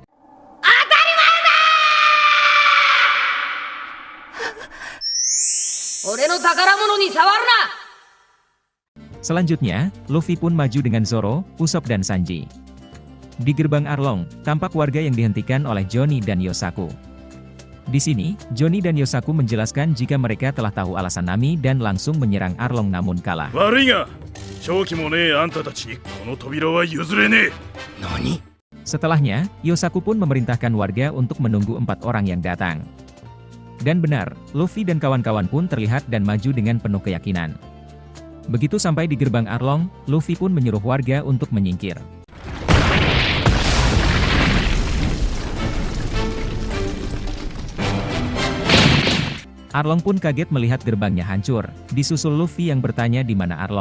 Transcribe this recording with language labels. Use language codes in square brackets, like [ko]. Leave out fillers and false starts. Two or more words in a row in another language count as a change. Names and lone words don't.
[id] Selanjutnya, Luffy pun maju dengan Zoro, Usopp dan Sanji. Di gerbang Arlong, tampak warga yang dihentikan oleh Johnny dan Yosaku. Di sini, Johnny dan Yosaku menjelaskan jika mereka telah tahu alasan Nami dan langsung menyerang Arlong namun kalah. [ja] 悪いが正気もねえあんたたちにこの扉は譲れねえ。何？ [id] Setelahnya, Yosaku pun memerintahkan warga untuk menunggu 4 orang yang datang. Dan benar, Luffy dan kawan-kawan pun terlihat dan maju dengan penuh keyakinan. Begitu sampai di gerbang Arlong, Luffy pun menyuruh warga untuk menyingkir. Arlong pun kaget melihat gerbangnya hancur, disusul Luffy yang bertanya di mana Arlong.